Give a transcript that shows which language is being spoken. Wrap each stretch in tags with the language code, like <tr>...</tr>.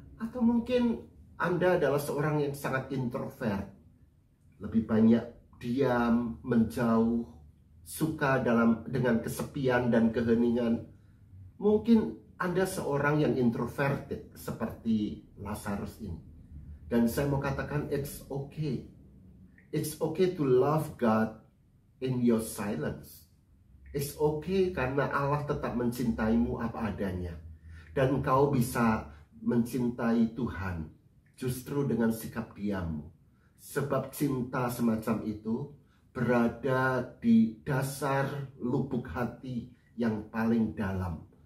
<id>Atau mungkin Anda adalah seorang yang sangat introvert, lebih banyak diam, menjauh, suka dengan kesepian dan keheningan. Mungkin Anda seorang yang introverted seperti Lazarus ini. Dan saya mau katakan,</id> <en>it's okay. It's okay to love God in your silence. It's okay</en> <id>karena Allah tetap mencintaimu apa adanya. Dan engkau bisa mencintai Tuhan justru dengan sikap diammu. Sebab cinta semacam itu berada di dasar lubuk hati yang paling dalam.</id>